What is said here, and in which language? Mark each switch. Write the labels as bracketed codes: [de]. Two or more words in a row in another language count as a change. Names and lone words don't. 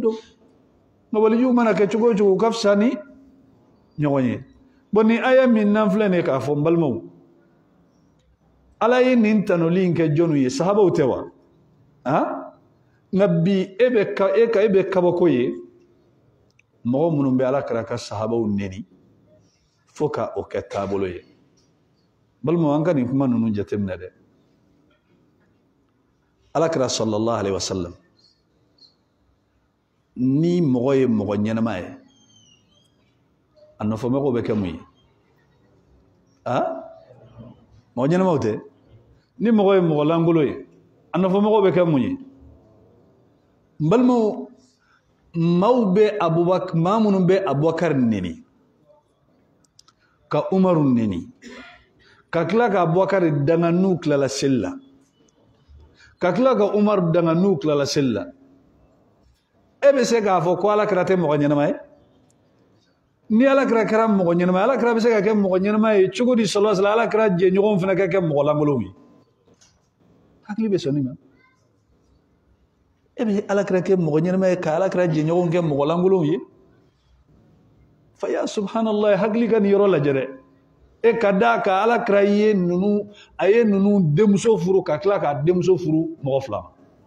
[bm] don nka waliju mana kɛ cogo o cogo o ka fisa ni ɲɔgɔn ye bon ni aya min n'an filɛ nin ye k'a fɔ n balimaw ala ye nin tanoli in kɛ jɔnw ye sahabaw tɛ wa nka bi e bɛ kabako ye mɔgɔ minnu bɛ alakira ka sahabaw neni fo ka o kɛ taabolo ye balimaw an ka nin kuma ninnu jateminɛ dɛ alakira [ar] صلى الله عليه وسلم [bm] ni mɔgɔ ye mɔgɔ ɲɛnama ye a nɔfɛmɔgɔw bɛ kɛ mun ye mɔgɔ ɲɛnamaw tɛ ni mɔgɔ ye mɔgɔ langolo ye a nɔfɛmɔgɔw bɛ kɛ mun ye balimaw maaw bɛ Abubakar maa minnu bɛ Abubakar neni ka Umaru neni ka tila ka Abubakar danga n'u tilala seli la ka tila ka Umaru danga n'u tilala seli la e bɛ se k'a fɔ ko alakira tɛ mɔgɔ ɲɛnama ye ni alakira kɛra mɔgɔ ɲɛnama ye alakira bɛ se ka kɛ mɔgɔ ɲɛnama ye cogo di [ar] صلى الله عليه وسلم [bm] alakira jɛɲɔgɔnw fana ka kɛ mɔgɔ langolow ye hakili bɛ sɔn nin ma e bɛ alakira kɛ mɔgɔ ɲɛnama ye ka alakira jɛɲɔgɔnw kɛ mɔgɔ langolow ye fa ya subhanallah hakili ka nin yɔrɔ lajɛ dɛ e ka da ka alakira ye ninnu a ye ninnu denmuso furu ka tila k'a denmuso furu mɔgɔ fila ma